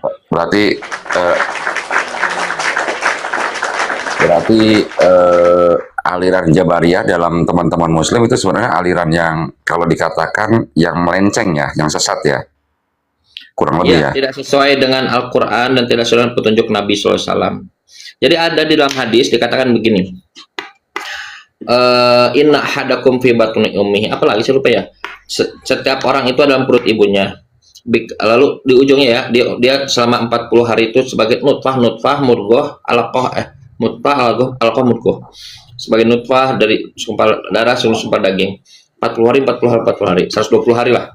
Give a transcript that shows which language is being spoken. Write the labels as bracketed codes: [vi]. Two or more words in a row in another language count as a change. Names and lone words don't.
[id] Berarti aliran Jabariyah dalam teman-teman Muslim itu sebenarnya aliran yang kalau dikatakan yang melenceng ya, yang sesat ya. Kurang lebih ya. Tidak sesuai dengan Al-Quran dan tidak sesuai dengan petunjuk Nabi SAW. Jadi ada di dalam hadis dikatakan begini. [ar] إن أحدكم في بطن أمه. [id] Apalagi saya lupa ya. Setiap orang itu dalam perut ibunya. Lalu di ujungnya ya, dia selama 40 hari itu sebagai nutfah, mudghah, alaqah, alaqah, mudghah. Sebagai nutfah dari segumpal darah, segumpal daging. 40 hari, 120 hari lah.